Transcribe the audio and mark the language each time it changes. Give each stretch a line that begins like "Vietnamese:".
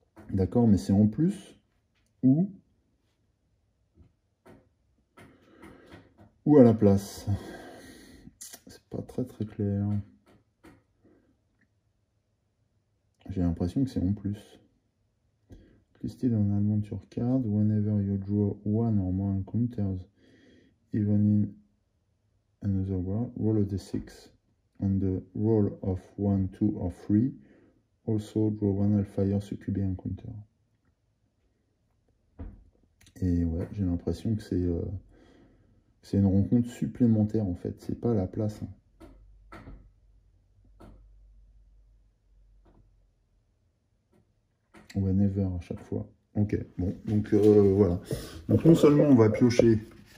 French: D'accord, mais c'est en plus ou à la place. C'est pas très clair. J'ai l'impression que c'est en plus.
English: Listed on Adventure Card, whenever you draw one or more encounters, even in another world, roll a d6. On the roll of 1, 2 or 3, also draw one Hellfire Succube encounter.
French: Et ouais, j'ai l'impression que c'est une rencontre supplémentaire en fait, c'est pas à la place. Hein. Whenever à chaque fois. Ok, bon, donc voilà. Donc non seulement on va piocher